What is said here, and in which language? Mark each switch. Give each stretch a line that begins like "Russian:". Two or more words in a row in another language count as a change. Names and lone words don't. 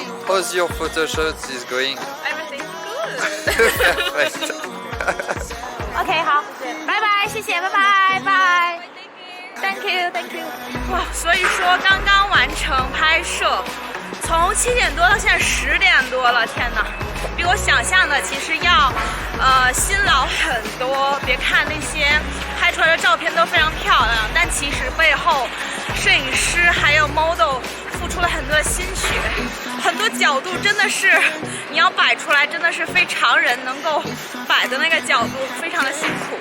English: how's your photo shoot is going? Everything's good. Perfect.
Chinese: OK， 好，拜拜，谢谢，拜拜，拜。
English: Thank you, thank you。
Chinese: 哇，所以说刚刚完成拍摄，从7点多到现在10点多了，天哪，比我想象的其实要辛劳很多。别看那些拍出来的照片都非常漂亮，但其实背后摄影师还有 model 付出了很多的心血，很多角度真的是你要摆出来，真的是非常人能够摆的那个角度，非常的辛苦。